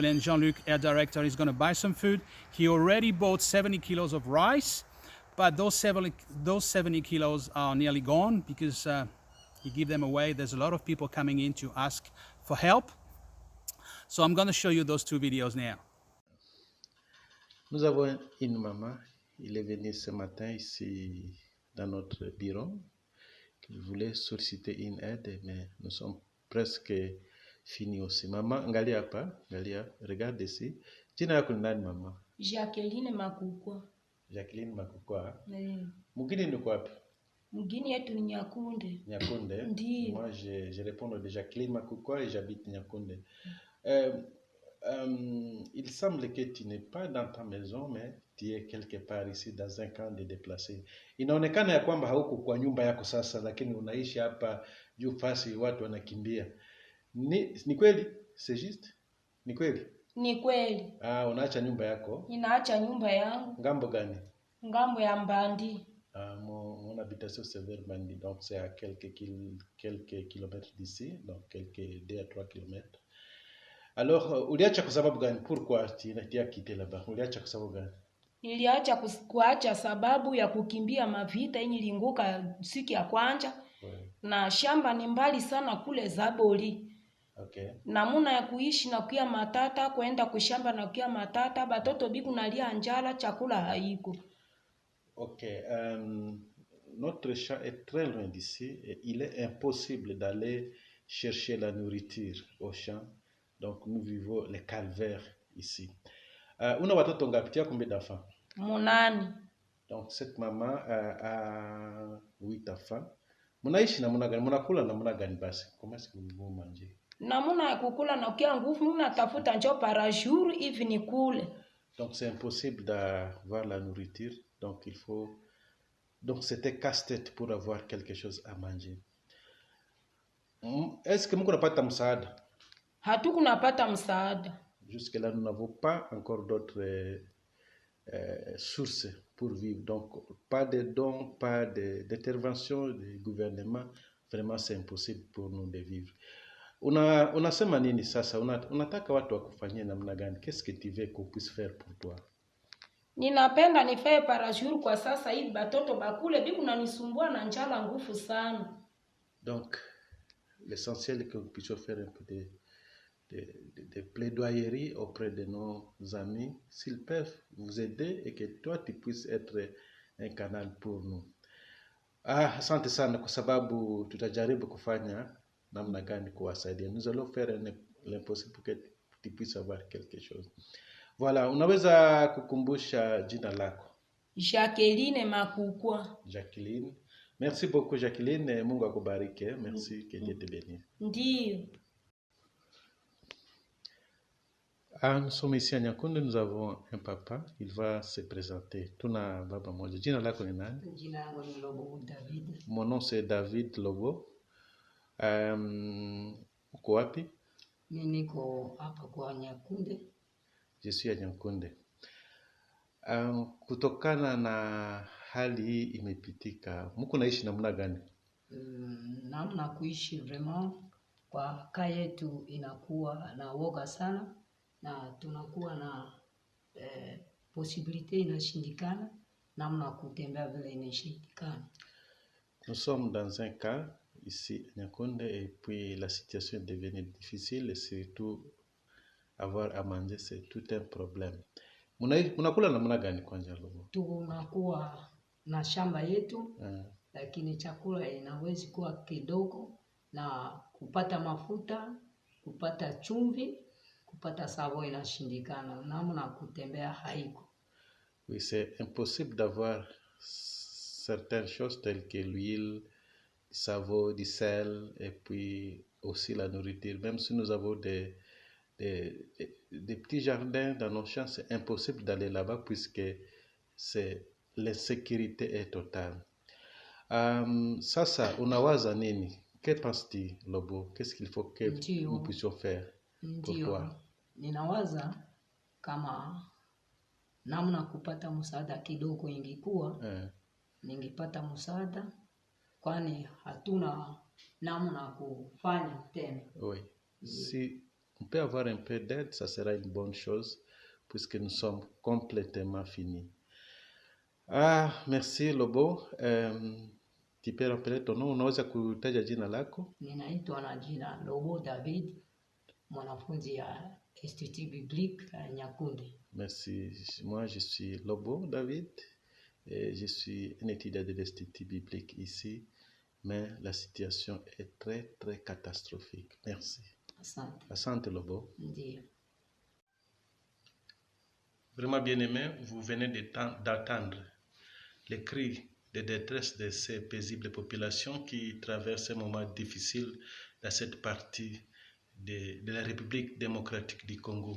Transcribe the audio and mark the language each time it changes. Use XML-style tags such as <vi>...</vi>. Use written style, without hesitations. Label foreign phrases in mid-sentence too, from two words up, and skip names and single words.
<en>And Jean-Luc, our director, is going to buy some food. He already bought 70 kilos of rice, but those 70 kilos are nearly gone because he gave them away. There's a lot of people coming in to ask for help. So I'm going to show you those two videos now.</en> <fr>Nous avons une maman, il est venu ce matin ici dans notre bureau, qui voulait solliciter une aide, mais nous sommes presque finis aussi. Maman,</fr> <sw>angalia hapa, angalia,</sw> <fr>regarde ici.</fr> <sw>Jina yako ni nani mama? Jacqueline Makukwa. Jacqueline Makukwa. Mugini ni kwapi? Mugini yetu ni Nyakunde. Nyakunde? Ndiyo.</sw> <fr>Moi, je réponds de Jacqueline Makukwa et j'habite Nyakunde. Il semble que tu n'es pas dans ta maison, mais tu es quelque part ici dans un camp de déplacés.</fr> <sw>Inaonekana ya kwamba hauko kwa nyumba yako sasa, lakini unaishi hapa juu fasi watu wanakimbia. Ni kweli?</sw> <fr>C'est juste?</fr> <sw>Ni kweli? Ni kweli. Unaacha nyumba yako? Ninaacha nyumba yangu. Ngambo gani? Ngambo ya Mbandi.</sw> <fr>Mon habitation c'est vers Mbandi, donc c'est à quelques kilomètres d'ici, donc quelques 2 à 3 kilomètres. Alors,</fr> <sw>uliacha kwa sababu gani?</sw> <fr>Pourquoi tu as quitté là-bas?</fr> <sw>Uliacha kwa sababu gani? Niliacha kuacha sababu ya kukimbia mavita yenye linguka siku ya kwanza. Na shamba ni mbali sana kule Zaboli. Okay. Namuna ya kuishi na kuya matata, kwenda kushamba na kuya matata, batoto biku nalia njala, chakula haiko. Okay.</sw> <fr>Notre champ est très loin d'ici et il est impossible d'aller chercher la nourriture au champ. Donc nous vivons les calvaires ici.</fr> <sw>Una watoto ngapi?</sw> <fr>Combien d'enfants? 8. Donc cette maman a 8 enfants.</fr> <sw>Munaishi namuna gani? Munakula namuna gani basi?</sw> <fr>Comment est-ce que vous mangez?</fr> <sw>Namuna ya kukula na kia nguvu, muna tafuta njo</sw> <fr>par jour</fr> <sw>hivi ni kule.</sw> <fr>Donc c'est impossible d'avoir la nourriture. Donc il faut... Donc c'était casse-tête pour avoir quelque chose à manger.</fr> <sw>Est-ce que mko napata msaada? Hatukunapata msaada.</sw> <fr>Jusque là nous n'avons pas encore d'autres sources pour vivre. Donc pas de dons, pas d'intervention du gouvernement. Vraiment c'est impossible pour nous de vivre.</fr> <sw>Unasema nini sasa? Unataka watu wakufanyie namna gani?</sw> <fr>Qu'est-ce que tu veux qu'on puisse faire pour toi?</fr> <sw>Ninapenda nifae</sw> <fr>par jour</fr> <sw>kwa sasa hivi batoto bakule biku na nisumbua na njala ngufu sana.</sw> <fr>Donc l'essentiel est que nous puissions faire un peu de plaidoyerie auprès de nos amis, s'ils peuvent vous aider et que toi tu puisses être un canal pour nous.</fr> <sw>Asante sana kwa sababu tutajaribu kufanya namna gani kuwasaidia.</sw> <fr>Nous allons faire l'impossible pour que tu puisses avoir quelque chose. Voilà,</fr> <sw>unaweza kukumbusha jina lako? Jacqueline Makukwa. Jacqueline.</sw> <fr>Merci beaucoup Jacqueline,</fr> <sw>Mungu akubariki.</sw> <fr>Merci, que Dieu te bénisse.</fr> <sw>Ndiyo.</sw> <fr>Nous sommes ici à Nyakunde, nous avons un papa, il va se présenter.</fr> <sw>Tuna baba moja. Jina lako ni nani? Jina yangu ni Lobo David.</sw> <fr>Mon nom c'est David Lobo.</fr> <sw>Uko wapi? Mimi niko hapa kwa Nyakunde.</sw> <fr>Je suis à Nyakunde.</fr> <sw>Kutokana na hali hii imepitika, mko naishi namna gani? Namna kuishi vraiment kwa kaa yetu inakuwa na woga sana, na tunakuwa na possibilité inashindikana, namna kutembea vile inashindikana.</sw> <fr>Nous sommes dans un cas ici à Nyakunde et puis la situation est devenue difficile et surtout avoir à manger c'est tout un problème.</fr> <sw>Munakula namna gani kwanza Lobo? Tunakuwa na shamba yetu lakini chakula inawezi kuwa kidogo, na kupata mafuta, kupata chumvi, kupata savo inashindikana, namna kutembea haiko.</sw> <fr>Oui, c'est impossible d'avoir certaines choses telles que l'huile, du savon, du sel et puis aussi la nourriture. Même si nous avons des petits jardins dans nos champs, c'est impossible d'aller là-bas puisque l'insécurité est totale.</fr> <sw>Sasa unawaza nini?</sw> <fr>Que penses-tu, Lobo? Qu'est-ce qu'il faut que nous puissions faire pour toi?</fr> <sw>Ninawaza kama namna kupata msaada kidogo ingekuwa ningepata msaada, kwani hatuna namna kufanya tena.</sw> <fr>Oui. Si on peut avoir un peu d'aide, ça sera une bonne chose puisque nous sommes complètement finis. Merci Lobo. Tu peux rappeler ton nom?</fr> <sw>Unaweza kutaja jina lako? Ninaitwa na jina Lobo David, mwanafunzi ya Institut Biblique à Nyakunde.</sw> <fr>Merci. Moi, je suis Lobo David et je suis un étudiant de l'Institut Biblique ici, mais la situation est très, très catastrophique. Merci.</fr> <sw>Asante. Asante Lobo. Ndiyo.</sw> <fr>Vraiment bien-aimés, vous venez d'attendre les cris de détresse de ces paisibles populations qui traversent un moment difficile dans cette partie de la République démocratique du Congo.</fr>